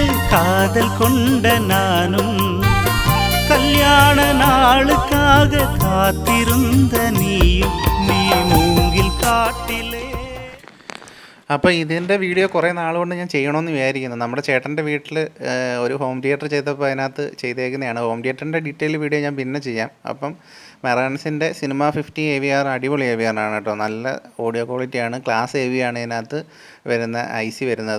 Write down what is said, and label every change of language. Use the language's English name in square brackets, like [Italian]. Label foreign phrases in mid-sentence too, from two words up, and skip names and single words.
[Tamil] காதல் கொண்ட நானும் கல்யாண நாளுக்காக காத்திருந்த நீயும் நீ மூங்கில் காட்டிலே. [Malayalam] അപ്പോൾ ഇതിൻ്റെ വീഡിയോ കുറേ നാളുകൊണ്ട് ഞാൻ ചെയ്യണമെന്ന് വിചാരിക്കുന്നു. നമ്മുടെ ചേട്ടൻ്റെ വീട്ടിൽ ഒരു [English] home theater [Malayalam] ചെയ്തപ്പോൾ അതിനകത്ത് ചെയ്തേക്കുന്നതാണ്. ഹോം തിയേറ്ററിൻ്റെ [English] detail video [Malayalam] ഞാൻ പിന്നെ ചെയ്യാം. അപ്പം മെറാൻസിൻ്റെ സിനിമ 50 AVR അടിപൊളി AVR ആണ് കേട്ടോ. നല്ല ഓഡിയോ ക്വാളിറ്റിയാണ്. [English] class AV [Malayalam] ആണ് ഇതിനകത്ത് വരുന്ന IC വരുന്നത്.